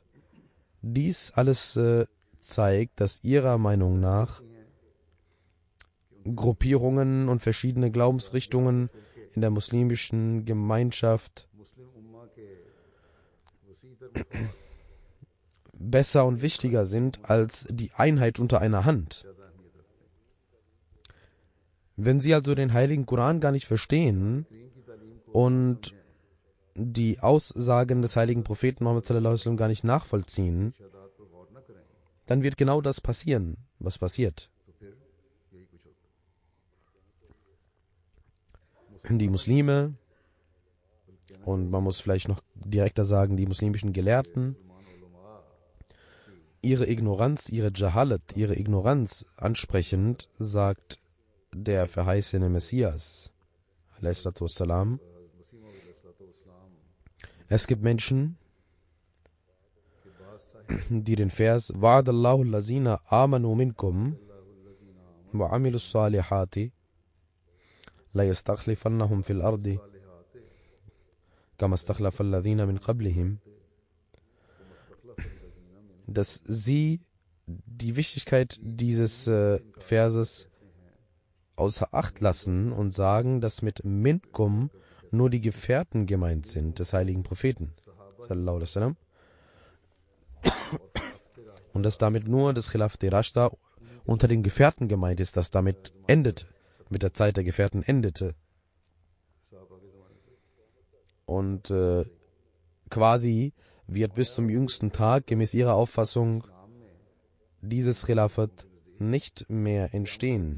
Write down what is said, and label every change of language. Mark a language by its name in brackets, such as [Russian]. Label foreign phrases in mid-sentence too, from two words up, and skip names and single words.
[German] Dies alles zeigt, dass ihrer Meinung nach Gruppierungen und verschiedene Glaubensrichtungen in der muslimischen Gemeinschaft besser und wichtiger sind als die Einheit unter einer Hand. Wenn Sie also den heiligen Koran gar nicht verstehen und die Aussagen des heiligen Propheten Muhammad [Arabic] صلى الله عليه وسلم [German] gar nicht nachvollziehen, dann wird genau das passieren, was passiert. Die Muslime, und man muss vielleicht noch direkter sagen, die muslimischen Gelehrten, ihre Ignoranz, ihre Jahalat, ihre Ignoranz ansprechend, sagt der verheißene Messias, ﷺ, es gibt Menschen, die den Vers [Arabic] وعد الله الذين آمنوا منكم وعملوا الصالحات ليستخلفنهم في الأرض كما استخلف الذين من قبلهم, [German] dass sie die Wichtigkeit dieses Verses außer Acht lassen und sagen, dass mit Minkum nur die Gefährten gemeint sind des heiligen Propheten [Arabic] صلى الله عليه وسلم, [German] und dass damit nur das [Arabic] خلافة راشدة [German] unter den Gefährten gemeint ist, das damit endete, mit der Zeit der Gefährten endete. Und quasi wird bis zum jüngsten Tag gemäß ihrer Auffassung dieses Khilafat nicht mehr entstehen.